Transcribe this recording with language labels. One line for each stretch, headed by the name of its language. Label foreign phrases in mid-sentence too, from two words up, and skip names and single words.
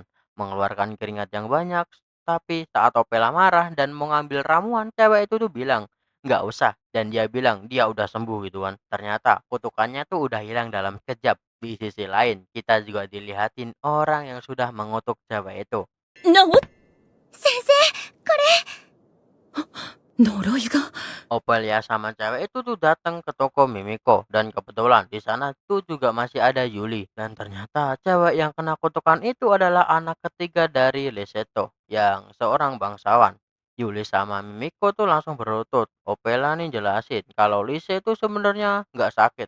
Indonesian: Mengeluarkan keringat yang banyak tapi saat Opela marah dan mau ngambil ramuan, cewek itu tuh bilang, nggak usah. Dan dia bilang dia udah sembuh gitu kan. Ternyata kutukannya tuh udah hilang dalam sekejap. Di sisi lain, kita juga dilihatin orang yang sudah mengutuk cewek itu.
Japanese: なお、先生、こ呪いが。
Indonesian: Ophelia sama cewek itu tuh datang ke toko Mimiko dan kebetulan di sana tuh juga masih ada Yuli dan ternyata cewek yang kena kutukan itu adalah anak ketiga dari Leseto yang seorang bangsawan. Yuli sama Mimiko tuh langsung berlutut. Ophelia nih jelasin kalau Lise itu sebenarnya nggak sakit.